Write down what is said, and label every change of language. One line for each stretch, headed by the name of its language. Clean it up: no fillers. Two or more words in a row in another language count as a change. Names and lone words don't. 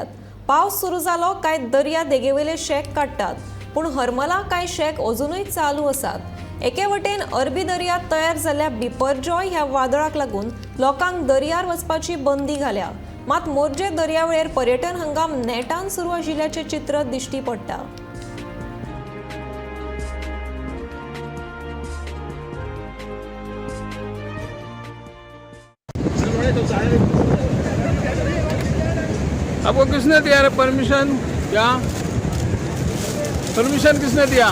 Konkani: पावस सुरू जालो काय दर्या देगेवेले शेक काडटात, पूण हरमला कांय शेक अजुनूय चालू आसात। एके वटेन अरबी दर्यांत तयार जाल्ल्या बिपरजॉय ह्या वादळाक लागून लोकांक दर्यार वचपाची बंदी घाल्या, मात मोरजे दर्यावेळेर पर्यटन हंगाम नेटान सुरू आशिल्ल्याचे चित्र दिश्टी पडटा।
Hindi: आपको किसने दिया रे परमिशन? क्या परमिशन किसने दिया?